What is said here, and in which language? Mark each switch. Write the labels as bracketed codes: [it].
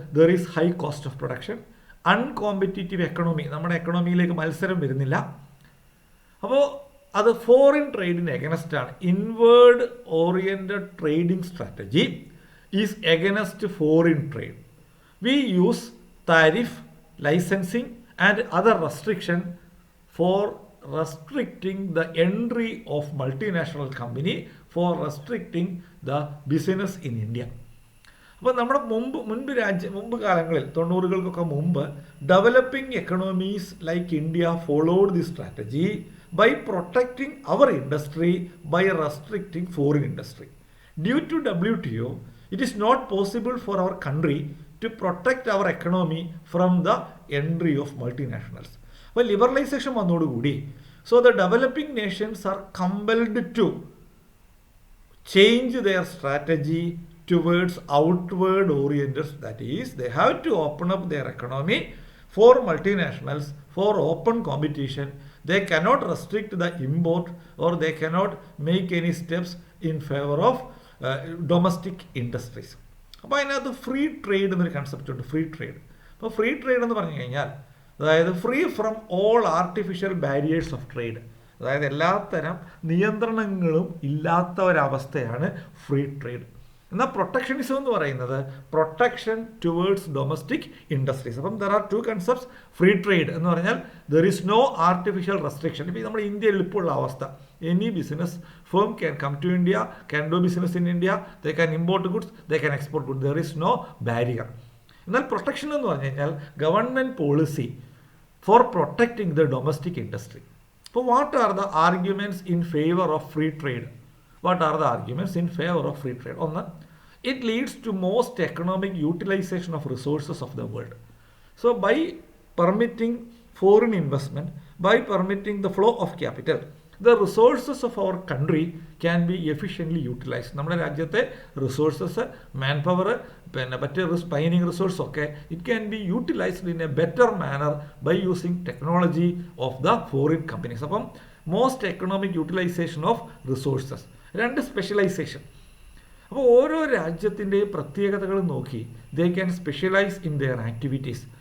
[en] there is high cost of production, uncompetitive economy, [ml] നമ്മുടെ എക്കണോമിയിലേക്ക് മത്സരം വരുന്നില്ല. അപ്പോൾ അത് ഫോറിൻ ട്രേഡിന് എഗനസ്റ്റ് ആണ്. [en] Inward oriented trading strategy is against foreign trade. We use tariff, licensing and other restriction for restricting the entry of multinational company, for restricting the business in India. [ml] അപ്പോൾ നമ്മുടെ മുൻപ് കാലങ്ങളിൽ 90-കൾക്കൊക്കെ മുമ്പ് [en] Developing economies like India followed the strategy by protecting our industry by restricting foreign industry. Due to WTO, it is not possible for our country to protect our economy from the entry of multinationals. [ml] അപ്പോൾ liberalisation വന്നതോടുകൂടി [en] So the developing nations are compelled to change their strategy towards outward oriented. That is, they have to open up their economy for multinationals, for open competition. They cannot restrict the import or they cannot make any steps in favor of domestic industries. [ml] അപ്പോൾ അതിനകത്ത് free trade എന്നൊരു concept ഉണ്ട്. Free trade. അപ്പോൾ free trade എന്ന് പറഞ്ഞു കഴിഞ്ഞാൽ അതായത് [en] free from all artificial barriers of trade, [ml] അതായത് എല്ലാത്തരം നിയന്ത്രണങ്ങളും ഇല്ലാത്ത ഒരവസ്ഥയാണ് ഫ്രീ ട്രേഡ്. [en] എന്നാൽ പ്രൊട്ടക്ഷനിസം [ml] എന്ന് പറയുന്നത് [en] Protection towards domestic industries. അപ്പം there are two concepts. Free trade [ml] എന്ന് പറഞ്ഞാൽ [en] There is no artificial restriction. [ml] ഇപ്പോൾ നമ്മുടെ ഇന്ത്യയിൽ ഇപ്പോൾ ഉള്ള അവസ്ഥ, [en] Any business firm can come to India, can do business in India, they can import goods, they can export goods, there is no barrier. [ml] എന്നാൽ protection എന്ന് പറഞ്ഞു കഴിഞ്ഞാൽ [en] Government policy for protecting the domestic industry. So what are the arguments in favor of free trade? What are the arguments in favor of free trade? One, it leads to most economic utilization of resources of the world. So by permitting foreign investment, by permitting the flow of capital, the resources of our country can be efficiently utilized. [ml] നമ്മുടെ രാജ്യത്തെ resources, man power, പിന്നെ മറ്റ് mining resource ഒക്കെ [en] It can be utilised in a better manner by using technology of the foreign companies. അപ്പം most economic utilisation of resources. [ml] രണ്ട്, specialisation. അപ്പോൾ ഓരോ രാജ്യത്തിൻ്റെയും പ്രത്യേകതകൾ നോക്കി [en] They can specialise in their activities.